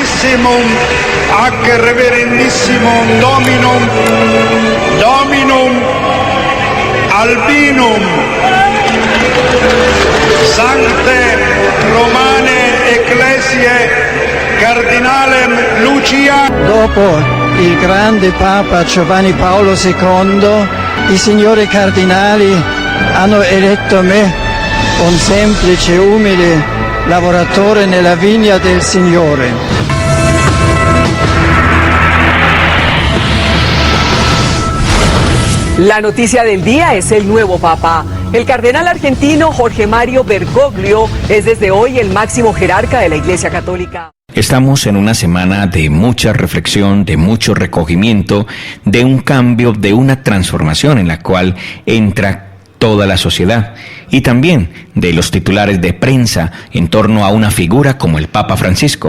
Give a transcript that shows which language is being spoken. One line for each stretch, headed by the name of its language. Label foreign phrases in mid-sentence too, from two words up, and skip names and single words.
Latin: Ac reverendissimum Dominum Albinum Sancte Romane Ecclesiae Cardinalem Lucia.
Italian: Dopo il grande Papa Giovanni Paolo II, i signori cardinali hanno eletto me, un semplice, umile lavoratore nella vigna del Signore.
Spanish: La noticia del día es el nuevo Papa. El cardenal argentino Jorge Mario Bergoglio es desde hoy el máximo jerarca de la Iglesia Católica. Estamos en una semana de mucha reflexión, de mucho recogimiento, de un cambio, de una transformación en la cual entra toda la sociedad, y también de los titulares de prensa en torno a una figura como el Papa Francisco.